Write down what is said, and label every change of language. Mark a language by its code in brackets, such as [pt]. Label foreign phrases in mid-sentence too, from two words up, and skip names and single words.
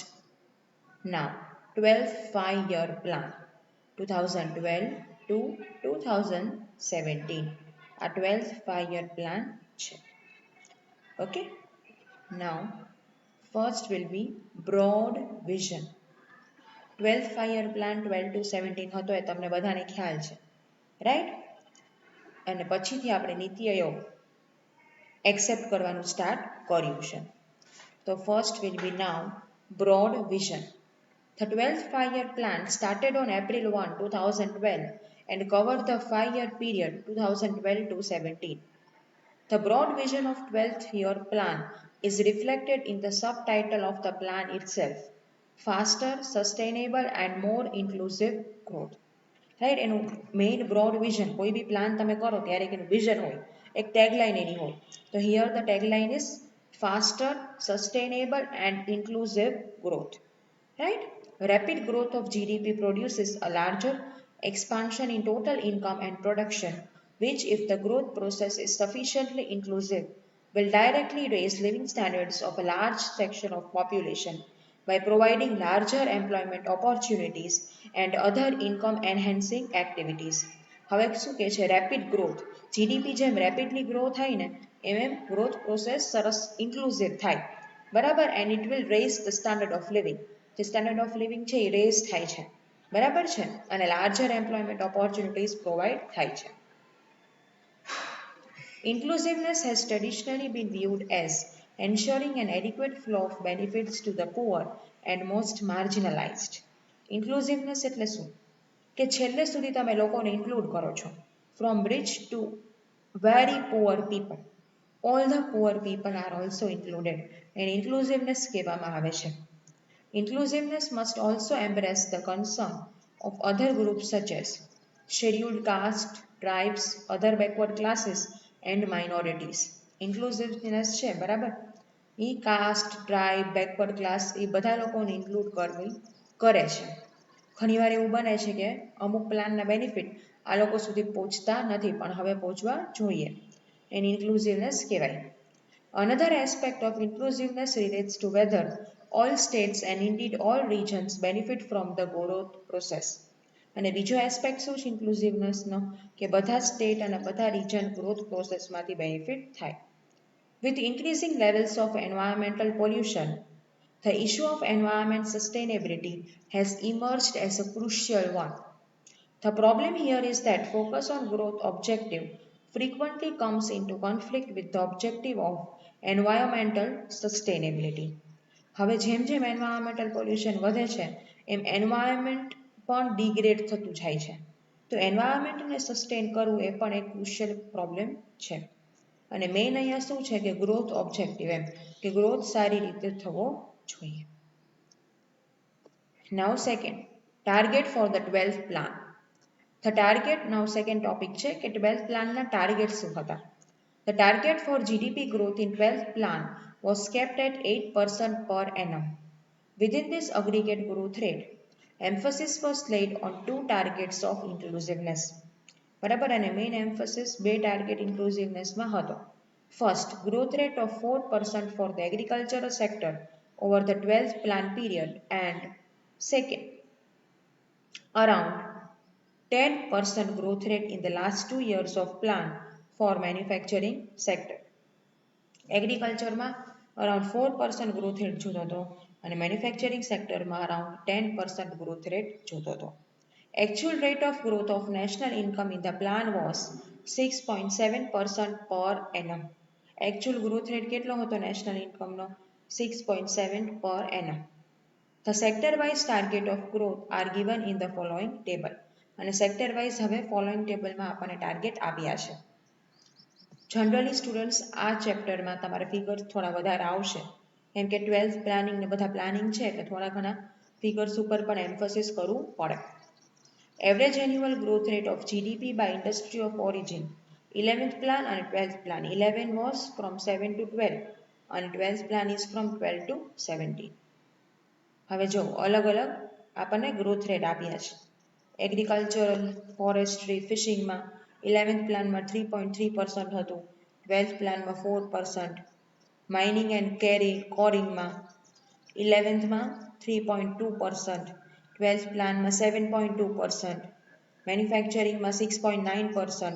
[en] Now, 12th 5-year plan 2012 to 2017. A 12th 5-year plan. Okay. Now, first will be broad vision. 12th 5-year plan 12 to 17 [gu] હતો એ તમને બધાને ખ્યાલ છે રાઈટ અને પછીથી આપણે નીતિ આયોગ એક્સેપ્ટ કરવાનું સ્ટાર્ટ કર્યું છે તો [en] first will be now broad vision. The 12th 5-year plan started on April 1, 2012 and covered the 5-year period 2012 to 17. The broad vision of 12th year plan is reflected in the subtitle of the plan itself: faster, sustainable and more inclusive growth. [gu] રાઈટ એનું મેઇન [en] broad vision [gu] કોઈ બી પ્લાન તમે કરો ત્યારે એનું વિઝન હોય એક ટેગલાઇન એની હોય તો [en] here the tagline is faster, sustainable and inclusive growth. Right? Rapid growth of GDP produces a larger expansion in total income and production, which, if the growth process is sufficiently inclusive, will directly raise living standards of a large section of population by providing larger employment opportunities and other income enhancing activities. [gu] હવે શું કહે છે [en] rapid growth GDP [gu] જેમ [en] rapidly grow [gu] થાય ને એમ [en] growth process [gu] સરસ ઇન્ક્લુઝિવ થાય બરાબર [en] and it will raise the standard of living [gu] જે [en] standard of living [gu] છે એ રેઝ થાય છે બરાબર છે અને [en] larger employment opportunities provide [gu] થાય છે. [en] Inclusiveness has traditionally been viewed as ensuring an adequate flow of benefits to the poor and most marginalized. [gu] Inclusiveness એટલે શું કે છેલ્લે સુધી તમે લોકોને ઇન્ક્લુડ કરો છો [en] from rich to very poor people. All the poor people are also included and inclusiveness [gu] કહેવામાં આવે છે. [en] Inclusiveness must also embrace the concern of other groups such as scheduled caste, tribes, other backward classes and minorities. [gu] Inclusiveness છે બરાબર એ [en] caste tribe backward class [gu] એ બધા લોકોને ઇન્ક્લુડ કરવી કરે છે. ઘણીવાર એવું બને છે કે અમુક પ્લાનના બેનિફિટ આ લોકો સુધી પહોંચતા નથી પણ હવે પહોંચવા જોઈએ એને ઇન્ક્લુઝિવનેસ કહેવાય. [en] Another aspect of inclusiveness relates to whether all states and indeed all regions benefit from the growth process. [gu] અને બીજો એસ્પેક્ટ શું છે ઇન્ક્લુઝિવનેસનો કે બધા સ્ટેટ અને બધા રિજન [en] growth processમાંથી [gu] બેનિફિટ થાય. [en] With increasing levels of environmental pollution, the issue of environment sustainability has emerged as a crucial one. The problem here is that focus on growth objective frequently comes into conflict with the objective of environmental sustainability. [gu] હવે જેમ જેમ [en] environmental pollution [gu] વધે છે એમ એન્વાયરમેન્ટ પણ ડિગ્રેડ થતું જાય છે તો એન્વાયરમેન્ટને સસ્ટેન કરવું એ પણ એક [en] crucial problem [gu] છે અને મેઇન અહીંયા શું છે કે [en] growth objective [gu] એમ કે ગ્રોથ સારી રીતે થવો જોઈએ. [en] now second target for the 12th plan. The target now second topic [gu] છે કે [en] 12th plan [gu] ના ટાર્ગેટ શું હતા. [en] The target for GDP growth in 12th plan was kept at 8% per annum. Within this aggregate growth rate, emphasis was laid on two targets of inclusiveness. [gu] બરાબર અને [en] main emphasis [gu] બે ટાર્ગેટ ઇન્ક્લુઝિવનેસમાં હતો. [en] First, growth rate of 4% for the agricultural sector over the 12th plan period and second, around 10% growth rate in the last 2 years of plan for manufacturing sector. [gu] એગ્રીકલ્ચરમાં [en] around 4% growth rate [gu] જોતો હતો અને [en] manufacturing sectorમાં around 10% growth rate [gu] જોતો હતો. [en] Actual rate of growth of national income in the plan was 6.7% per annum. Actual growth rate [gu] કેટલો હતો [en] national income નો 6.7 per annum. The sector wise target of growth are given in the following table. [gu] અને [en] sector wise [gu] હવે [en] following table [gu] માં આપણને target આપ્યા છે. [en] generally students [gu] આ ચેપ્ટરમાં તમારે ફિગર્સ થોડા વધારે આવશે કેમ કે 12th પ્લાનિંગ ને બધા પ્લાનિંગ છે એટલે થોડા ઘણા ફિગર્સ ઉપર પણ એમ્ફોસિસ કરવું પડે. [en] average annual growth rate of GDP by industry of origin 11th plan અને 12th plan. 11 was from 7 to 12 અને 12th plan is from 12 to 17. [gu] હવે જો અલગ અલગ આપણને [en] growth rate [gu] આપ્યા છે. [en] agricultural, forestry, fishingમાં [gu] 11th પ્લાનમાં 3.3% હતું, 12th પ્લાનમાં 4%, માઇનિંગ [en] and quarryingમાં [gu] 11thમાં 3.2%, 12th પ્લાનમાં 7.2%, મેન્યુફેક્ચરિંગમાં 6.9%,